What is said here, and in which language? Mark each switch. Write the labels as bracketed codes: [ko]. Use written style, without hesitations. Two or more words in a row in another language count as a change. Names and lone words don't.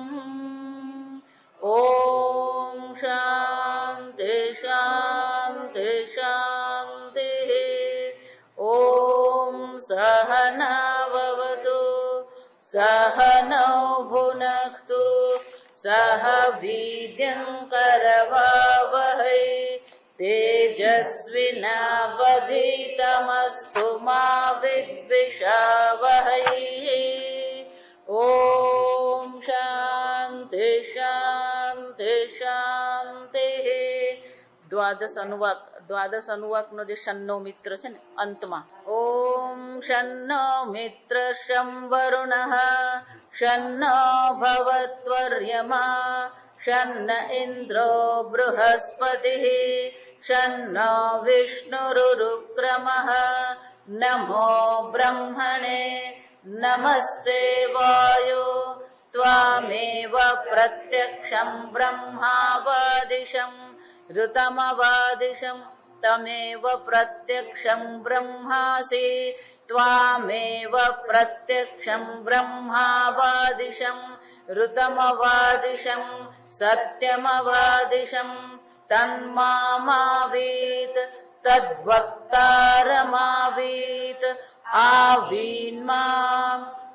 [sa] ॐ शान्ति शान्ति शान्तिः ॐ सहनाववतु सहनौ भुनक्तु सह वीर्यं करवावहै तेजस्विनावधीतमस्तु मा विद्विषावहै ॐ शान्ति शान्ति शान्तिः [gu] દ્વાદશ અનુવાકનો જે [sa] શન્નો [gu] મિત્ર છે ને અંતમાં [sa] ઓમ શન્નો મિત્ર શં વરુણઃ શન્નો ભવત્વર્યમા શન્ન ઇન્દ્રો બૃહસ્પતિઃ શન્નો વિષ્ણુરુક્રમઃ નમો બ્રહ્મણે નમસ્તે વાયો ત્વામેવ પ્રત્યક્ષં બ્રહ્માવાદિશં ऋतमवादिशं तमेव प्रत्यक्षं ब्रह्मासि त्वामेव प्रत्यक्षं ब्रह्मावादिशं ऋतमवादिशं सत्यमवादिशं तन्मामावीत् तद्वक्तारमावीत् आवीन्माम्